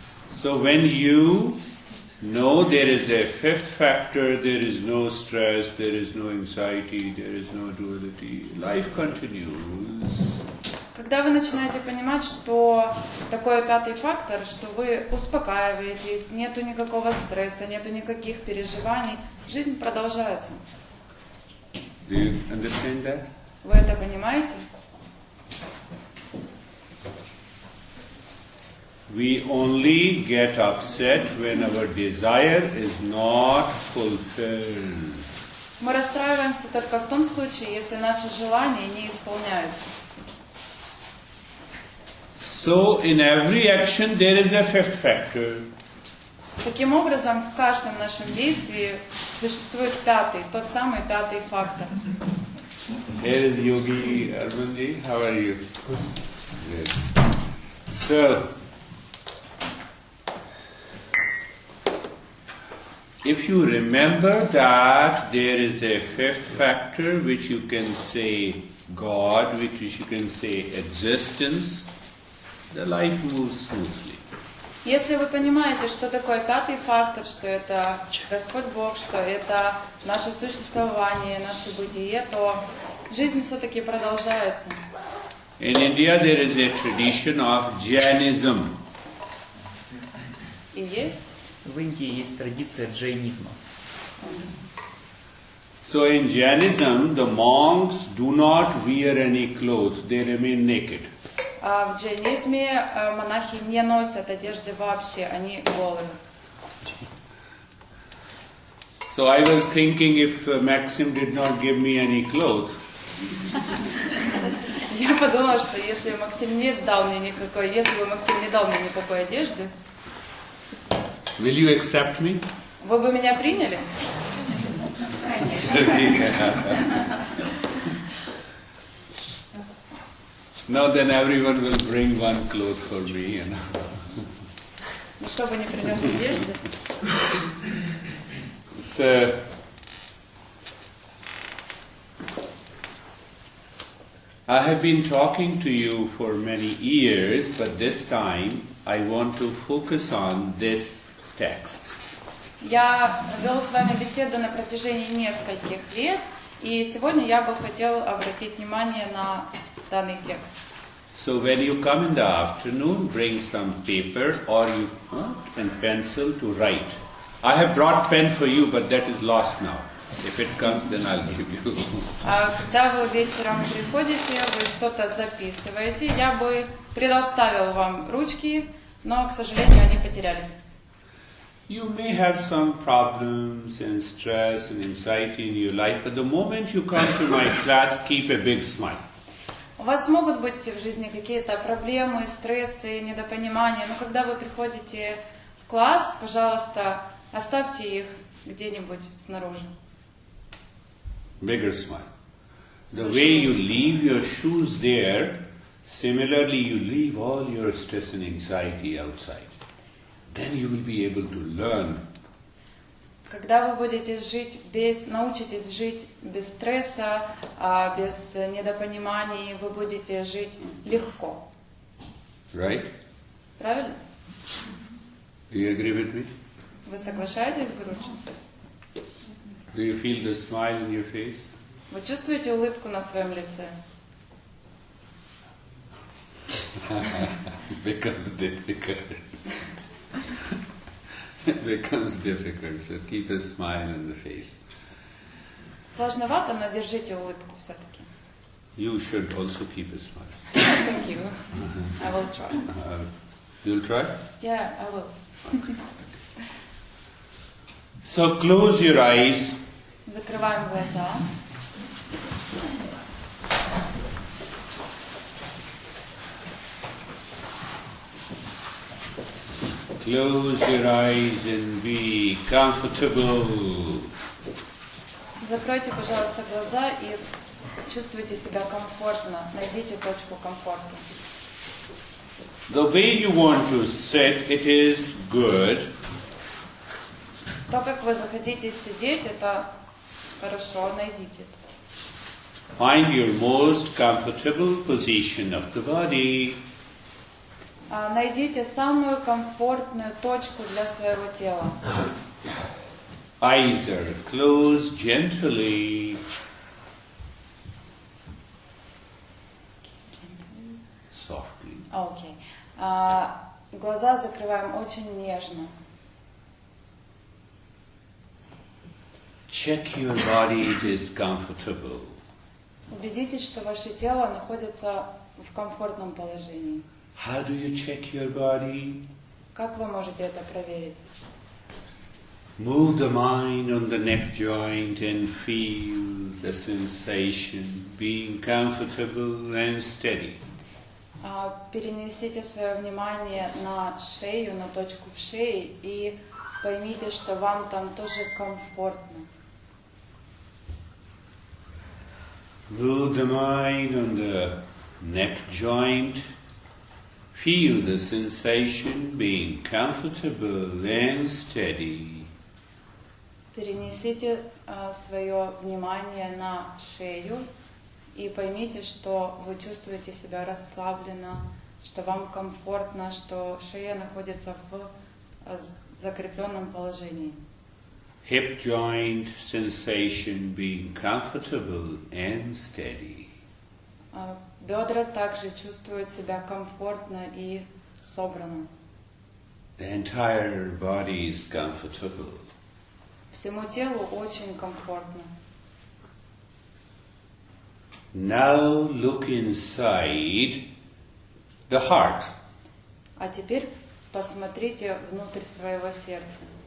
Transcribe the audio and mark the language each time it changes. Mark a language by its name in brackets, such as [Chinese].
[English] So when you know there is a 5th factor, there is no stress, there is no anxiety, there is no duality, life continues. [Russian] Когда вы начинаете понимать, что такой 5 фактор, что вы успокаиваетесь, нету никакого стресса, нету никаких переживаний, жизнь продолжается. [English] Do you understand that? [Russian] Вы это понимаете? [English] We only get upset when our desire is not fulfilled. [Russian] Мы расстраиваемся только в том случае, если наши желания не исполняются. [English] So in every action there is a 5th factor. [Russian] Таким образом, в каждом нашем действии существует 5, тот самый 5 фактор. [English] Here is Yogi Armandi. How are you? Good. So, if you remember that there is a 5th factor which you can say God, which you can say existence, the life moves smoothly. [Russian] Если вы понимаете, что такое 5 фактор, что это Господь Бог, что это наше существование, наше бытие, то жизнь все-таки продолжается. [English] In India there is a tradition of Jainism. [Russian] И есть. В Индии есть традиция джайнизма. [English] So in Jainism, the monks do not wear any clothes, they remain naked. [Russian] А в джайнизме монахи не носят одежды вообще, они голые. [English] So I was thinking if Maxim did not give me any clothes, [Russian] Я подумала, что если Максим не дал мне никакой, если бы Максим не дал мне никакой одежды, [English] will you accept me? [Russian] вы бы меня приняли? [English] Now then everyone will bring 1 cloth for me, you know. [Russian] Никто бы не принес одежды. [English] So, I have been talking to you for many years, but this time I want to focus on this text. [Russian] Я вел с вами беседу на протяжении нескольких лет, и сегодня я бы хотел обратить внимание на данный текст. [English] So when you come in the afternoon, bring some paper or you and pencil to write. I have brought pen for you, but that is lost now. If it comes, then I'll give you. [Russian] Когда вы вечером приходите, вы что-то записываете. Я бы предоставил вам ручки, но, к сожалению, они потерялись. [English] You may have some problems and stress and anxiety in your life, but the moment you come to my class, keep a big smile. [Russian] У вас могут быть в жизни какие-то проблемы, стрессы, недопонимания, но когда вы приходите в класс, пожалуйста, оставьте их где-нибудь снаружи. [English] Bigger smile. The way you leave your shoes there, similarly you leave all your stress and anxiety outside. Then you will be able to learn. [Russian] Когда вы будете жить научитесь жить без стресса, без недопониманий, вы будете жить легко. [English] Right? [Russian] Правильно? [English] Do you agree with me? [Russian] Вы соглашаетесь, Гуру? [English] Do you feel the smile in your face? [Russian] Вы чувствуете улыбку на своем лице? [English] It becomes difficult. It becomes difficult, so keep a smile on the face. [Russian] Сложновато, но держите улыбку все-таки. [English] You should also keep a smile. Thank you. I will try. You'll try? Yeah, I will. So close your eyes. [Russian] Закрываем глаза. [English] Close your eyes and be comfortable. [Russian] Закройте, пожалуйста, глаза и чувствуйте себя комфортно. Найдите точку комфорта. [English] The way you want to sit, it is good. [Russian] То, как вы захотите сидеть, это хорошо, найдите. [English] Find your most comfortable position of the body. [Russian] Найдите самую комфортную точку для своего тела. [English] Eyes are closed gently. Softly. [Russian] Окей. Глаза закрываем очень нежно. [English] Check your body, it is comfortable. [Russian] Убедитесь, что ваше тело находится в комфортном положении. [English] How do you check your body? [Russian] Как вы можете это проверить? [English] Move the mind on the neck joint and feel the sensation, being comfortable and steady. [Russian] Перенесите свое внимание на шею, на точку в шее и поймите, что вам там тоже комфортно. [English] Move the mind on the neck joint. Feel the sensation, being comfortable and steady. [Russian] Перенесите свое внимание на шею и поймите, что вы чувствуете себя расслабленно, что вам комфортно, что шея находится в закрепленном положении. [English] Hip joint sensation, being comfortable and steady. [Russian] Бедра также чувствуют себя комфортно и собранно. [English] The entire body is comfortable. [Russian] Всему телу очень комфортно. [English] Now look inside the heart. [Russian] А теперь посмотрите внутрь своего сердца.